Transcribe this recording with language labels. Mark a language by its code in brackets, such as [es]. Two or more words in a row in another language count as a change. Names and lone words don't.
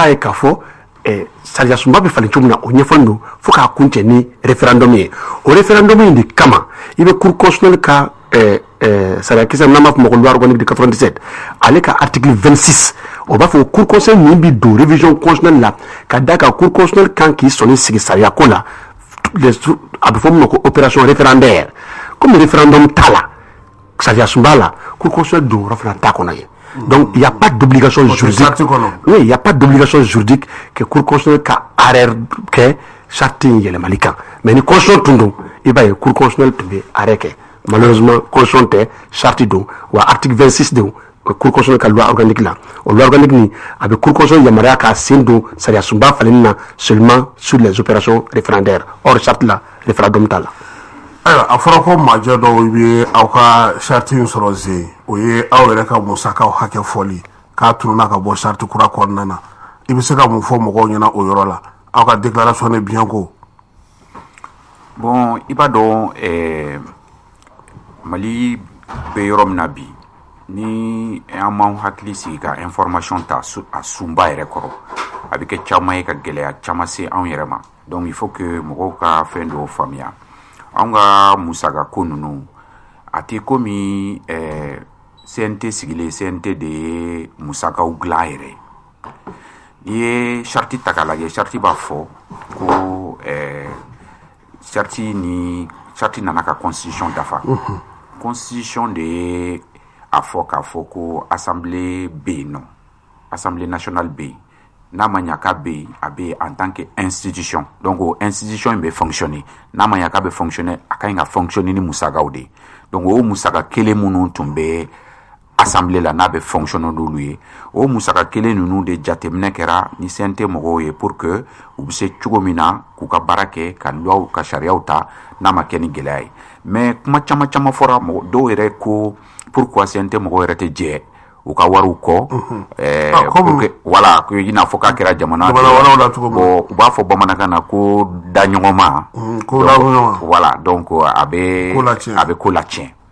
[bm] ye k'a fɔ sariya sunba bɛ falen cogo min na o ɲɛfɔlen don fo k'a kuncɛ ni référendum ye o référendum in de kama i bɛ [fr] cour constitutionnelle [bm] ka sariya kisɛ n'an b'a fɔ ma ko [fr] loi organique de 97 [bm] ale ka article 26 o b'a fɔ [fr] cour constitutionnelle [bm] min bɛ don [fr] révision constitutionnelle [bm] la ka da kan [fr] cour constitutionnelle [bm] kan k'i sɔnni sigi sariya ko la a bɛ fɔ min ma ko [fr] opération référendaire comme référendum [bm] t'a la sariya sunba la [fr] cour constitutionnelle [bm] don yɔrɔ fana t'a kɔnɔ ye. [fr] Donc il n'y a pas d'obligation juridique. Oui, il n'y a pas d'obligation juridique que Cour constitutionnelle ka arrêt que charte [bm] yɛlɛmali kan. Mais ni constitution tun don, i b'a ye [fr] Cour constitutionnelle [bm] tun bɛ arrêt kɛ. Malheureusement constitution tɛ charte don wa article 26 don [fr] Cour constitutionnelle [bm] ka [fr] loi organique [bm] la. O [fr] loi organique [bm] ni a bɛ [fr] Cour constitutionnelle [bm] yamaruya ka sen don sariya sunba falenni na [fr] seulement sur les opérations référendaires. [bm] Or charte la référendum t'a la. ayiwa a fɔra ko majɛ dɔw bɛ aw ka charte in sɔrɔ zen o ye aw yɛrɛ ka musakaw hakɛ fɔli k'a tununa ka bɔ charte kura kɔnɔna na i bɛ se ka mun fɔ mɔgɔw ɲɛna o yɔrɔ la aw ka [fr] déclaration de biens [bm] ko. Bon i b'a dɔn Mali bɛ yɔrɔ min na bi ni an m'an hakili sigi ka information ta a sunba yɛrɛ kɔrɔ a bɛ kɛ caman ye ka gɛlɛya caman se anw yɛrɛ ma [fr] donc il faut que [bm] mɔgɔw ka fɛn dɔw faamuya. An ka musaka ko ninnu a tɛ komi CNT sigilen CNT de ye musakaw dilan yɛrɛ n'i ye charte ta k'a lajɛ charte b'a fɔ ko charte nana ka constitution dafa constitution de ye a fɔ k'a fɔ ko assemblée bɛ yen nɔ [fr] assemblée nationale [bm] bɛ yen n'a ma ɲa k'a bɛ yen a bɛ [fr] en tant que [bm] institution donc o institution in bɛ fonctionner n'a ma ɲa k'a bɛ fonctionner a ka ɲi ka fonctionner ni musakaw de donc o musaka kelen minnu tun bɛ assemblée la n'a bɛ fonctionner n'olu ye o musaka kelen ninnu de jateminɛ kɛra ni CNT mɔgɔw ye [fr] pour que [bm] u bɛ se cogo min na k'u ka baara kɛ ka loi ka sariyaw ta n'a ma kɛ ni gɛlɛya ye mais kuma caman caman fɔra mɔgɔ dɔw yɛrɛ ko pourquoi CNT mɔgɔw yɛrɛ tɛ jɛ u ka wariw kɔ voilà ko i n'a fɔ k'a kɛra jamana bon u b'a fɔ bamanankan na ko da ɲɔgɔnma voilà donc a bɛ ko latiɲɛ